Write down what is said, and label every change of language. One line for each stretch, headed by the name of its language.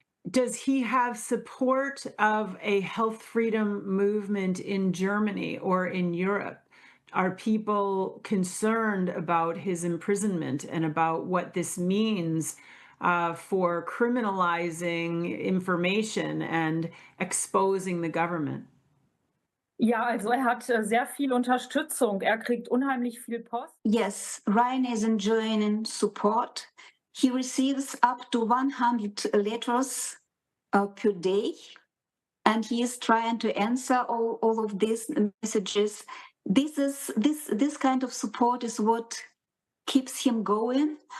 English: Does he have support of a health freedom movement in Germany or in Europe? Are people concerned about his imprisonment and about what this means for criminalizing information and exposing the government?
German: Ja, also hat sehr viel Unterstützung. Kriegt unheimlich viel Post.
English: Yes, Reiner is enjoying support. He receives up to 100 letters per day, and he is trying to answer all of these messages. This kind of support is what keeps him going.